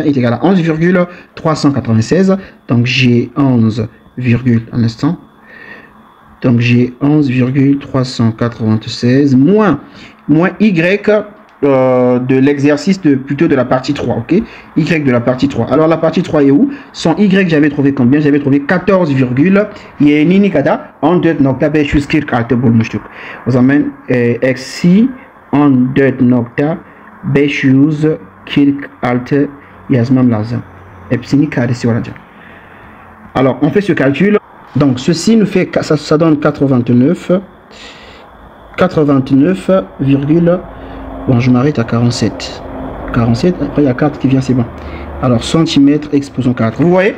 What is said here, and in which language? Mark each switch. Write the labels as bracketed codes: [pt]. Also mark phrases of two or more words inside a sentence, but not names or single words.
[fr] Est égal à 11,396. Donc, j'ai 11, un instant. Donc, j'ai 11,396 moins Y de l'exercice plutôt de la partie 3, ok? Y de la partie 3. Alors, la partie 3 est où? Son Y, j'avais trouvé combien? J'avais trouvé 14, [tr] yeni kadar 14.546 bulmuştuk. O zaman eksi 14.546 yazmam lazım. Hepsini karesi olacak. [fr] Alors, on fait ce calcul. Donc, ceci nous fait, ça donne 89, bon, je m'arrête à 47. 47, après il y a 4 qui vient, c'est bon. Alors, centimètres exposant 4.